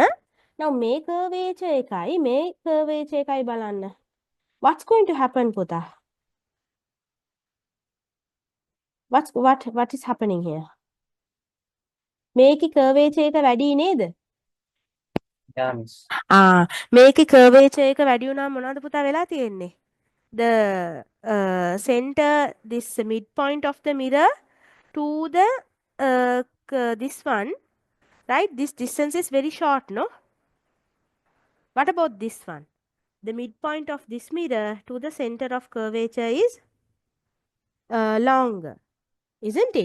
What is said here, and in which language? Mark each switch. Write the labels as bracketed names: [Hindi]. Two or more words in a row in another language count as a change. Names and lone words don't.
[Sinhala] Now මේ curvature එකයි මේ curvature එකයි බලන්න. [English] What's going to happen පුතා? What is happening here? [Sinhala] මේකේ curvature එක වැඩි නේද? [English] Yeah, miss. [Sinhala] මේකේ curvature එක වැඩි වුණාම මොනවද පුතා වෙලා තියෙන්නේ? [English] The center, this midpoint of the mirror to the this one, right? This distance is very short, no? What about this one? The midpoint of this mirror to the center of curvature is longer, isn't it?